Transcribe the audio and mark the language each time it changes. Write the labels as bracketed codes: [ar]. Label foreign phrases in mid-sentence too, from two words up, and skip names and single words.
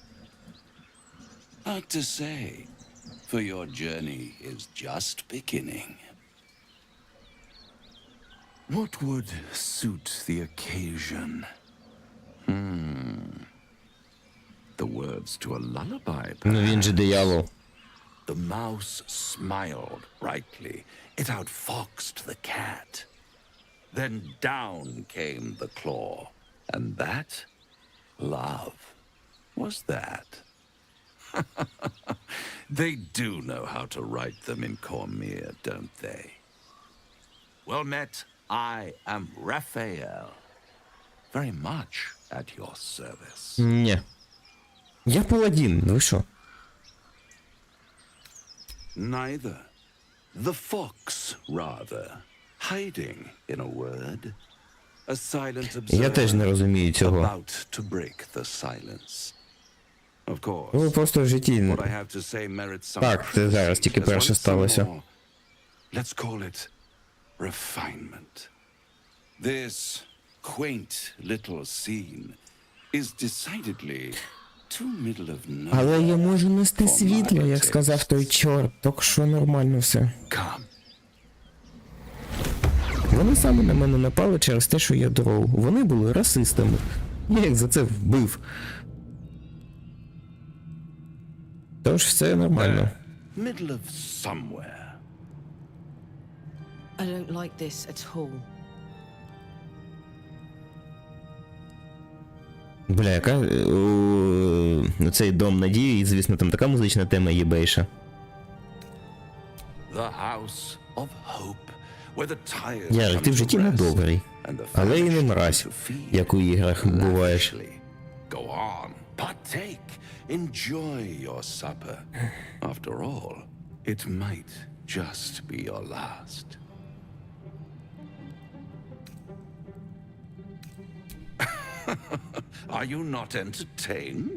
[en] Hard to say, for your journey is just beginning. What would suit the occasion? The words to a lullaby, perhaps. [uk] Ну він же диявол. [en] The mouse smiled brightly. It outfoxed the cat. Then down came the claw. And that, love, was that. They do know how to write them in Cormier, don't they? Well met, I am Raphael. Very much at your service. [uk] Ні. Я паладін, ви що? [en] Neither. The fox, rather. Hiding, in a word. A silent [uk] Я теж не розумію [en] observer [uk] цього. [en] about to break the silence. Of course. [uk] Ну, просто в житті... [en] What I have to say merits some [uk] Так, це зараз тільки [en] criticism, [uk] перше [en] as well as some [uk] сталося. [en] more, let's call it refinement. This quaint little scene is decidedly too middle of nowhere. [uk] Але я можу нести світло, як сказав той чорт, так що нормально все. Вони саме на мене напали через те, що я дров. Вони були расистами. Я їх за це вбив. Тож все нормально. [en] Middle of somewhere. I don't like this at all. [uk] Бля, яка... Цей дом надії, і, звісно, там така музична тема єбейша. [en] The house of hope, where the tired [uk] Ярик, ти в житті не добрий. Але і не мразь, як у іграх буваєш. [en] Go on, partake, enjoy your supper. After all, it might just be your last. Are you not entertained?